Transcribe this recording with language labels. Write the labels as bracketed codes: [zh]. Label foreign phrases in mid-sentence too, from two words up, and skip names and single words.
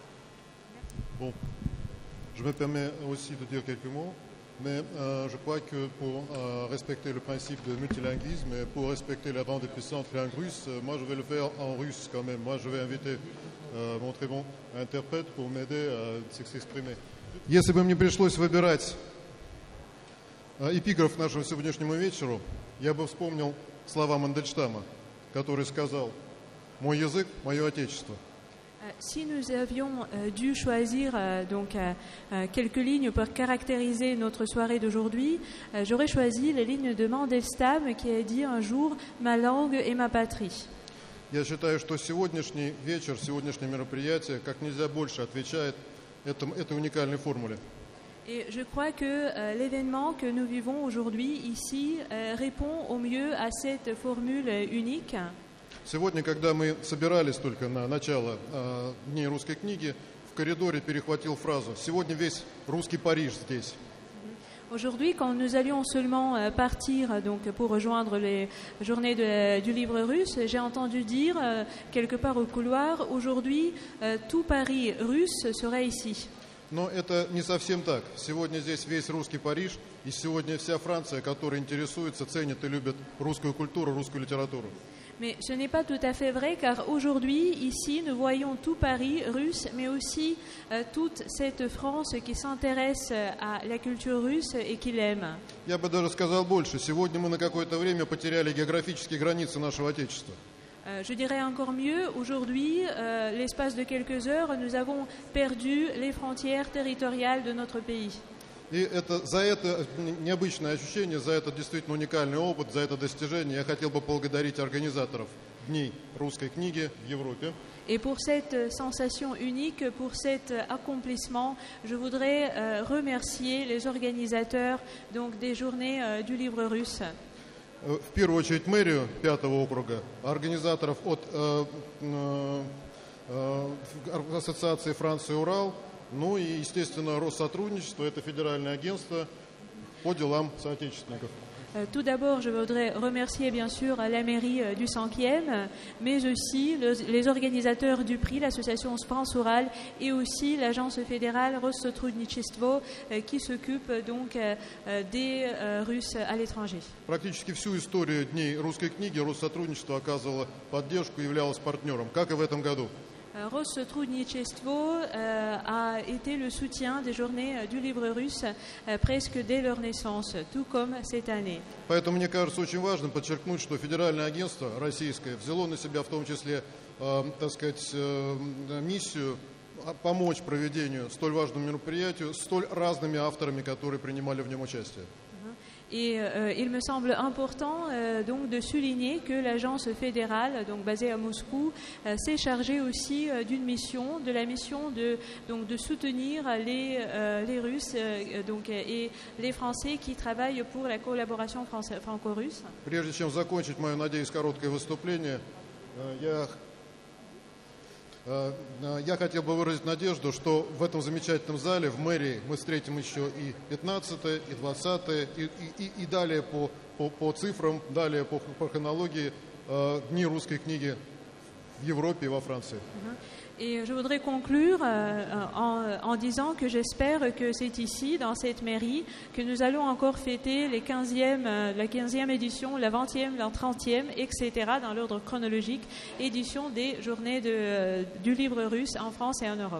[fr] Bon, je me permets aussi de dire quelques mots, mais je crois que pour respecter le principe de multilinguisme et pour respecter la bande puissante langue russe, moi je vais le faire en russe quand même. Moi je vais inviter mon très bon interprète pour m'aider à s'exprimer. [ru] Если бы мне пришлось выбирать эпиграф нашему сегодняшнему вечеру, я бы вспомнил слова Мандельштама, который сказал: «Мой язык, мое отечество». [fr] Si nous avions dû choisir quelques lignes pour caractériser notre soirée d'aujourd'hui, j'aurais choisi les lignes de Mandelstam qui a dit un jour « Ma langue et ma patrie ». [ru] Я считаю, что сегодняшний вечер, сегодняшнее мероприятие как нельзя больше отвечает этой уникальной формуле. [fr] Et je crois que l'événement que nous vivons aujourd'hui ici répond au mieux à cette formule unique. [ru] Сегодня, когда мы собирались только на начало Дней русской книги, в коридоре перехватил фразу: «Сегодня весь русский Париж здесь». [fr] Aujourd'hui, quand nous allions seulement partir pour rejoindre les journées du livre russe, j'ai entendu dire quelque part au couloir: aujourd'hui, tout Paris russe serait ici. [ru] Но это не совсем так. Сегодня здесь весь русский Париж, и сегодня вся Франция, которая интересуется, ценит и любит русскую культуру, русскую литературу. [fr] Mais ce n'est pas tout à fait vrai, car aujourd'hui, ici, nous voyons tout Paris russe, mais aussi toute cette France qui s'intéresse à la culture russe et qui l'aime. [ru] Я бы даже сказал больше. Сегодня мы на какое-то время потеряли географические границы нашего Отечества. [fr] Je dirais encore mieux, aujourd'hui, l'espace de quelques heures, nous avons perdu les frontières territoriales de notre pays. [ru] И за это необычное ощущение, за этот действительно уникальный опыт, за это достижение я хотел бы поблагодарить организаторов Дней русской книги в Европе. [fr] Et pour cette sensation unique, pour cet accomplissement, je voudrais remercier les organisateurs donc, des journées du livre russe. [ru] В первую очередь мэрию 5-го округа, организаторов от Ассоциации Франция-Урал, ну и, естественно, Россотрудничество, это федеральное агентство по делам соотечественников. [fr] Tout d'abord, je voudrais remercier bien sûr la mairie du 5e, mais aussi les organisateurs du prix, l'association France-Ural et aussi l'agence fédérale Россотрудничество qui s'occupe donc des Russes à l'étranger. [ru] Практически всю историю Дней русской книги Россотрудничество оказывало поддержку и являлось партнером, как и в этом году. [fr] Россотрудничество a été le soutien des journées du livre russe presque dès leur naissance, tout comme cette année. [ru] Поэтому мне кажется очень важным подчеркнуть, что федеральное агентство российское взяло на себя в том числе, так сказать, миссию помочь проведению столь важному мероприятию столь разными авторами, которые принимали в нем участие. [fr] Et il me semble important donc de souligner que l'agence fédérale, donc basée à Moscou, s'est chargée aussi d'une mission, de la mission de soutenir les Russes donc, et les Français qui travaillent pour la collaboration franco-russe. [ru] Прежде чем закончить мое, надеюсь, короткое выступление, я хотел бы выразить надежду, что в этом замечательном зале, в мэрии, мы встретим еще и 15-е, и 20-е, и далее по цифрам, далее по хронологии Дни русской книги в Европе и во Франции. [fr] Et je voudrais conclure en disant que j'espère que c'est ici, dans cette mairie, que nous allons encore fêter la 15e édition, la 20e, la 30e, etc., dans l'ordre chronologique, édition des journées du livre russe en France et en Europe.